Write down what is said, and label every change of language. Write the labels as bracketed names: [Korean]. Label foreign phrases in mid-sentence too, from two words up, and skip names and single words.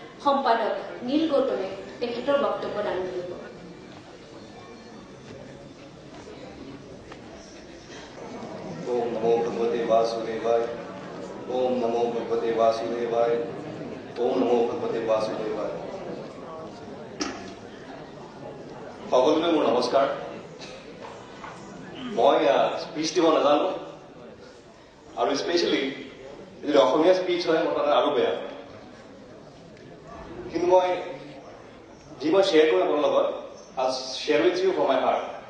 [Assamese] সম্পাদক নীল গৌতমে তেখেতৰ বক্তব্য দান কৰিব। [Sanskrit] ओम नमो भगवते वासुदेवाय। ओम नमो भगवते वासुदेवाय। ओम नमो भगवते वासुदेवाय। [Assamese] সকলোকে মোৰ নমস্কাৰ। মই স্পীচ দিব নাজানো আৰু স্পেচিয়েলি যদি অসমীয়া স্পীচ হয় মোৰ তাতে আৰু বেয়া, কিন্তু মই শ্বেয়াৰ কৰিম আপোনাৰ লগত, [English] share with you from my heart.